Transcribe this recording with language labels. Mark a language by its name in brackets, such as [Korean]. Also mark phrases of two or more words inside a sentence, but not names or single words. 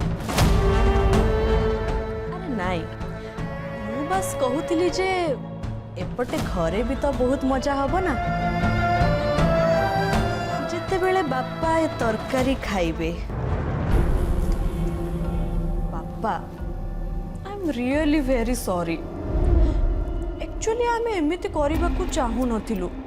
[Odia] ଅରେ ନାଇଁ ମୁ ବସ କହୁଥିଲି ଯେ ଏପଟେ ଘରେ ଭି ତ ବହୁତ ମଜା ହବ ନା ଯେତେ ବେଳେ ବାପା ଏ ତରକାରୀ ଖାଇବେ बापा [English] I am really very sorry actually [Odia] ଆମେ ଏମିତି କରିବା କୁ ଚାହୁଁ ନଥିଲୁ